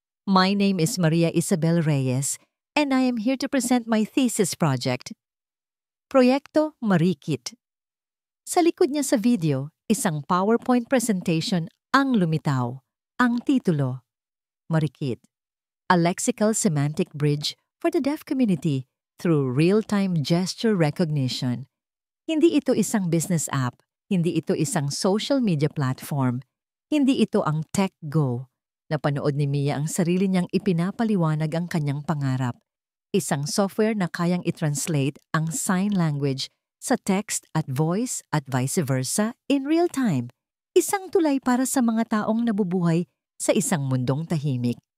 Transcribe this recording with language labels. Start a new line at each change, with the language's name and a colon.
English: My name is Maria Isabel Reyes and I am here to present my thesis project.
Filipino: Proyekto Marikit. Sa likod niya sa video, isang PowerPoint presentation ang lumitaw. Ang titulo,
English: Marikit, a lexical semantic bridge for the deaf community through real-time gesture recognition.
Filipino: Hindi ito isang business app. Hindi ito isang social media platform. Hindi ito ang Tech Go. Napanood ni Mia ang sarili niyang ipinapaliwanag ang kanyang pangarap. Isang software na kayang i-translate ang sign language sa text at voice at vice versa
English: in real time.
Filipino: Isang tulay para sa mga taong nabubuhay sa isang mundong tahimik.